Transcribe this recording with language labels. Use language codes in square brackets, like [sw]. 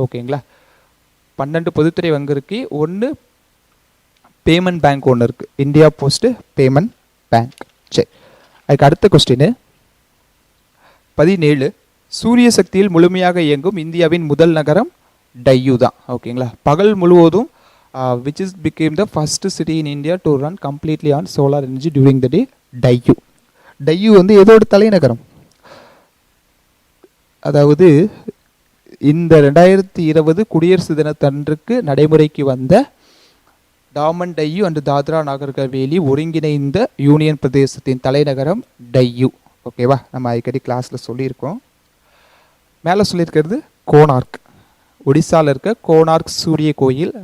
[ta] ஓகேங்களா, 12 பொதுத்துறை வங்கி இருக்கு, ஒன்று பேமெண்ட் பேங்க் ஒன்று இருக்குது, இந்தியா போஸ்ட் பேமெண்ட் பேங்க். சரி, அதுக்கு அடுத்த கொஸ்டின் 17. சூரிய சக்தியில் முழுமையாக இயங்கும் இந்தியாவின் முதல் நகரம் டையூ தான். ஓகேங்களா, பகல் முழுவதும் [en] which is became the first city in India to run completely on solar energy during the day, Diu. [ta] Diu வந்து எதோட தலைநகரம்? அதாவது இந்த 2020 குடியரசு தினத்தன்றுக்கு நடைமுறைக்கு வந்த டாமன் டையூ அண்ட் தாத்ரா நாகர் ஹவேலி ஒருங்கிணைந்த யூனியன் பிரதேசத்தின் தலைநகரம் டையூ. ஓகேவா, நம்ம அடிக்கடி கிளாஸில் சொல்லியிருக்கோம். மேலே சொல்லியிருக்கிறது கோனார்க், ஒடிசாவில் இருக்க கோனார்க் சூரிய கோயில்.